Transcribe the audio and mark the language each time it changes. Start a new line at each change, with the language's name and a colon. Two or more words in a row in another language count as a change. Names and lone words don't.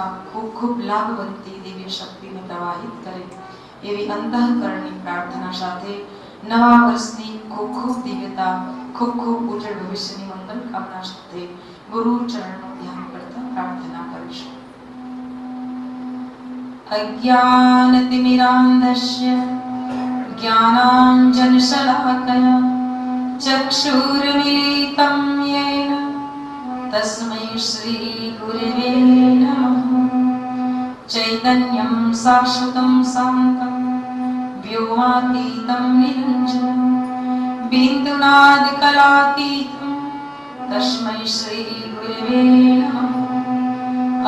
Gujarati: ખૂબ ખૂબ લાભવંતી દિવ્ય શક્તિને પ્રવાહિત કરે એવી અંતઃકરણની પ્રાર્થના સાથે નવા વર્ષની ખૂબ ખૂબ દિવ્યતા, ખૂબ ખૂબ ઉજ્જવળ ભવિષ્યની મંગલ કામના સાથે ગુરુ ચરણનું ધ્યાન કરતા પ્રાર્થના કરીશું.
Sanskrit: અજ્ઞાનતિમિરાન્ધસ્ય જ્ઞાનાંજનશલાકયા ચક્ષુર્મિલિतं येन तस्मै श्री गुरवे नमः. चैतन्यं शाश्वतं शान्तं व्योमातीतं निरञ्जनं बिन्दुनादकलातीतं तस्मै श्री गुरवे नमः.